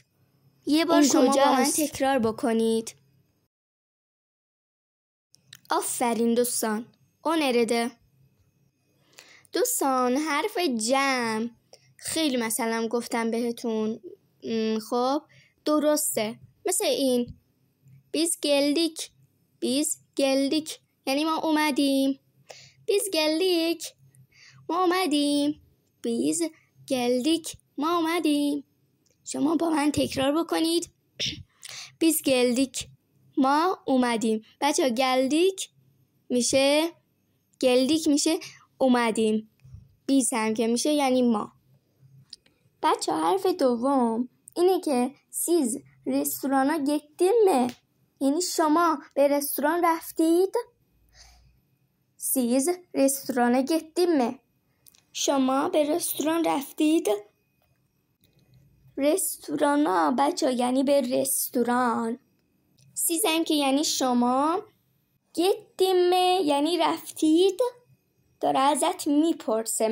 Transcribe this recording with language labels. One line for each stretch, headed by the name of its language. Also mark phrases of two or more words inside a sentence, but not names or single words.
Persian: یه بار شما با من تکرار بکنید. آفرین دوستان.
Turkish: o nerede.
Persian: دوستان، حرف جمع خیلی مثلا گفتم بهتون، خب درسته. مثل این
Turkish: biz geldik. biz geldik
Persian: یعنی ما اومدیم.
Turkish: biz geldik
Persian: ما اومدیم.
Turkish: biz geldik
Persian: ما اومدیم. شما با من تکرار بکنید.
Turkish: biz geldik
Persian: ما اومدیم. بچه geldik میشه اومدیم. biz هم که میشه یعنی ما. بچه حرف دوم اینه که
Turkish: siz restorana gittin mi
Persian: یعنی شما به رستوران رفتید.
Turkish: siz restorana gittin mi
Persian: شما به رستوران رفتید. رستورانا بچه یعنی به رستوران. سیزن که یعنی شما. گتیم یعنی رفتید. داره ازت میپرسه.